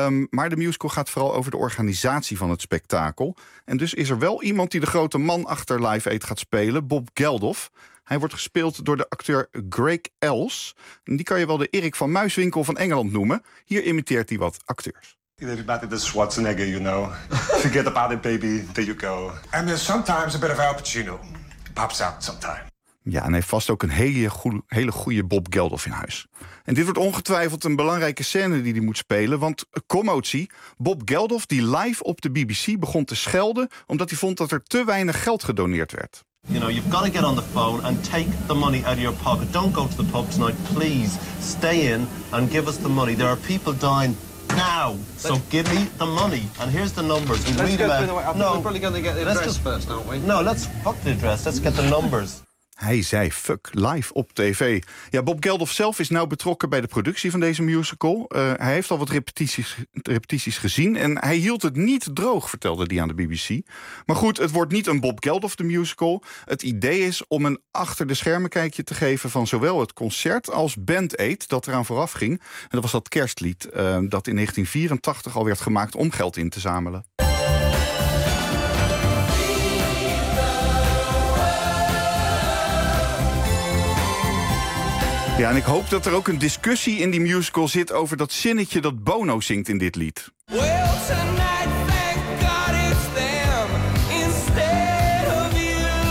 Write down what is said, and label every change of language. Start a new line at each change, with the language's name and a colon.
Dutch: Maar de musical gaat vooral over de organisatie van het spektakel. En dus is er wel iemand die de grote man achter Live Aid gaat spelen, Bob Geldof. Hij wordt gespeeld door de acteur Greg Els. En die kan je wel de Erik van Muiswinkel van Engeland noemen. Hier imiteert hij wat acteurs.
English: Everybody, this is Schwarzenegger, you know. Forget about it, baby. There you go. And there's sometimes a bit of Al Pacino. Pops out sometime.
Dutch: Ja, en hij heeft vast ook een hele goede Bob Geldof in huis. En dit wordt ongetwijfeld een belangrijke scène die hij moet spelen. Want commotie, Bob Geldof die live op de BBC begon te schelden omdat hij vond dat er te weinig geld gedoneerd werd.
English: You know, you've got to get on the phone and take the money out of your pocket. Don't go to the pub tonight, please. Stay in and give us the money. There are people dying. Now, so give me the money, and here's the numbers. We read them. No, we're probably going to get the address first, aren't we? No, let's fuck the address. Let's get the numbers.
Dutch: Hij zei fuck live op tv. Ja, Bob Geldof zelf is nou betrokken bij de productie van deze musical. Hij heeft al wat repetities gezien en hij hield het niet droog, vertelde hij aan de BBC. Maar goed, het wordt niet een Bob Geldof de musical. Het idee is om een achter de schermen kijkje te geven van zowel het concert als Band Aid dat eraan vooraf ging. En dat was dat kerstlied dat in 1984 al werd gemaakt om geld in te zamelen. Ja, en ik hoop dat er ook een discussie in die musical zit over dat zinnetje dat Bono zingt in dit lied.
English: Well, tonight, thank God it's them, instead of you.